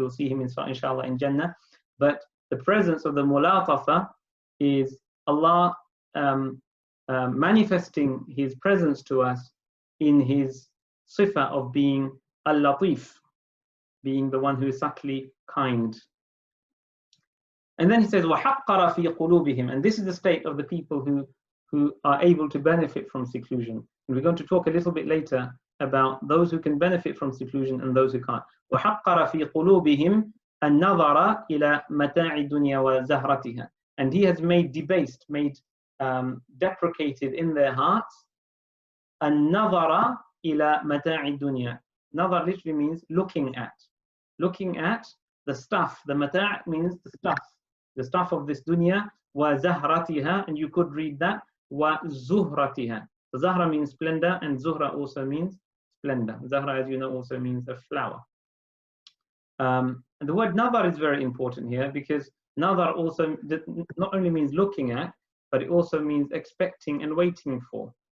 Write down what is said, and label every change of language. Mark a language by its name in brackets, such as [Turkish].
[English] We'll see Him inshallah in Jannah. But the presence of the mulatafa is Allah manifesting His presence to us in His sifa of being al-latif, being the one who is subtly kind. And then he says, [Arabic] وَحَقَّرَ فِي قُلُوبِهِمْ, [English] and this is the state of the people who are able to benefit from seclusion. And we're going to talk a little bit later about those who can benefit from seclusion and those who can't. [Arabic] وَحَقَّرَ فِي قُلُوبِهِمْ النَّظَرَ إِلَى مَتَاعِ الدُّنْيَا وَزَهْرَتِهَا, [English] and he has made debased, deprecated in their hearts [Arabic] النَّظَرَ إِلَى مَتَاعِ الدُّنْيَا. [English] Nazar literally means looking at the stuff. The mata' means the stuff of this dunya. Wa zahratiha, and you could read that wa zuhratiha. So zahra means splendor, and zuhra also means splendor. Zahra, as you know, also means a flower. And the word nazar is very important here, because nazar also not only means looking at, but it also means expecting and waiting for.